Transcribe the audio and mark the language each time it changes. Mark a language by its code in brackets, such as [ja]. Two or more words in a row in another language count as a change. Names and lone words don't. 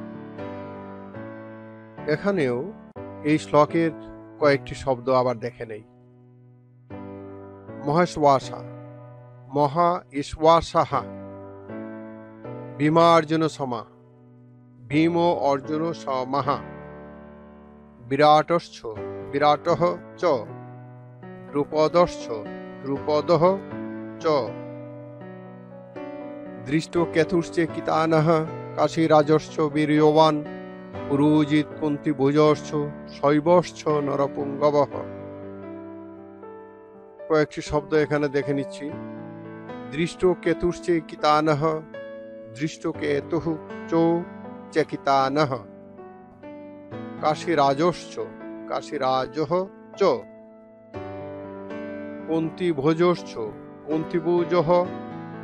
[bn] এখানেও এই শ্লোকের কয়েকটি শব্দ আবার দেখে নেই। [sa] মহেশবাসা, মহা ঈশ্বাসাহ। ভীমার্জুন সমা, ভীম ও অর্জুন সমাহ। বিরাটশ্চ, বিরাটঃ চ। দ্রুপদশ্চ, দ্রুপদঃ চ। দৃষ্টকেতুশ্চেকিতানঃ কাশীরাজশ্চ বীর্যবান পুরুজিৎ কুন্তিভোজশ্চ শৈবশ্চ নরপুঙ্গবঃ। [bn] কয়েকটি শব্দ এখানে দেখে নিচ্ছি। [sa] দৃষ্টকেতুশ্চেকিতানঃ, দৃষ্টকেতুঃ চ চেকিতানঃ। কাশীরাজশ্চ, কাশীরাজঃ চ। কুন্তিভোজশ্চ, কুন্তিভোজঃ চ।